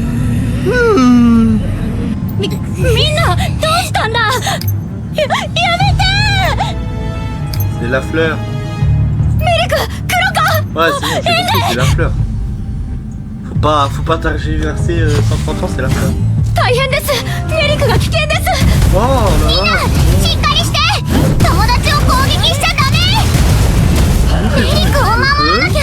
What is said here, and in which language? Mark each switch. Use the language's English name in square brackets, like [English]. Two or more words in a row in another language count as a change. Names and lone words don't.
[French] Mina, c'est la fleur. Ouais, c'est bon, j'ai compris, c'est la fleur. Faut pas tergiverser 130 ans, c'est la fleur. [Japanese] 大変です。メリクが危険です。 [French] Oh là là. [Japanese] しっかりして。友達を攻撃しちゃダメ。エリックを守らなきゃ。